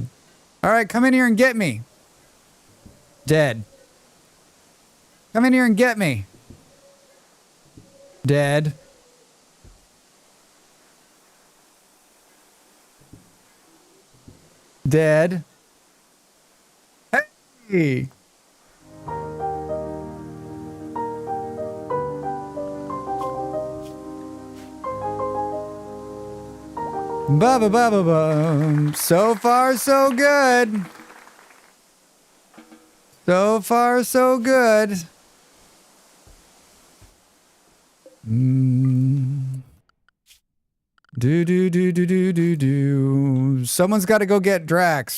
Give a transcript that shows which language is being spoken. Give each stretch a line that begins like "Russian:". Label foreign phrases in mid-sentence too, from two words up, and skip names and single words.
English: All right, come in here and get me. Dead. Come in here and get me. Dead. Dead. Hey! Ba ba ba ba ba. So far, so good. So far, so good. Do. Someone's got to go get Drax.